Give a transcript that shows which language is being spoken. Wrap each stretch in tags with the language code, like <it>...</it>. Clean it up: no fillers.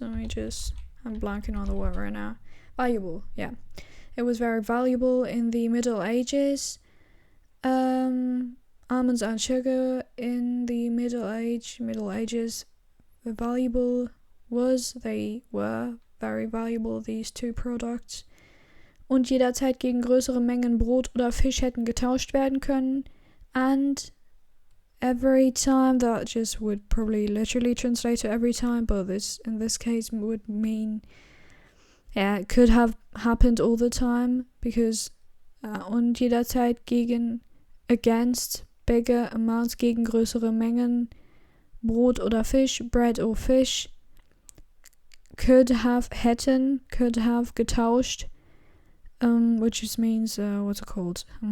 <en>I'm blanking on the word right now. Valuable, yeah. It was very valuable in the Middle Ages. Almonds and sugar in the Middle Ages were valuable. They were very valuable, these two products.</en> <de>Und jederzeit gegen größere Mengen Brot oder Fisch hätten getauscht werden können.</de> <en>And every time, that just would probably literally translate to every time, but this in this case would mean, yeah, it could have happened all the time, because</en> <de>und jederzeit</de> <en>against bigger amounts,</en> <de>gegen größere Mengen Brot oder Fisch,</de> <en>bread or fish, could have getauscht, which just means, what's it called?</en>